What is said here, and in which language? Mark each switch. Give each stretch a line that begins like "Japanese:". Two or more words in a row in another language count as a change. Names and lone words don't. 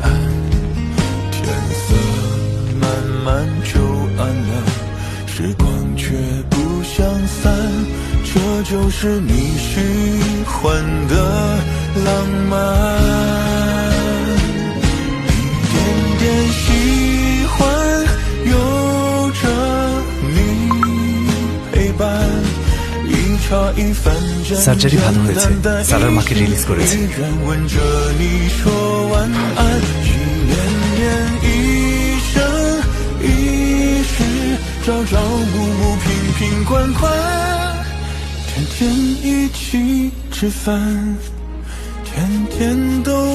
Chinese: 天色慢慢就暗了，时光却不相散，这就是你喜欢的浪漫。一点点喜欢有着你陪伴，一茶一饭简
Bangla: সার্জারি ভালো হয়েছে
Chinese: 单单
Bangla: সারার মাকে রিলিজ করেছে
Chinese: 依然吻着你说晚安，一年年一生一世，朝朝暮暮瓶瓶罐罐，天天一起吃饭，天天都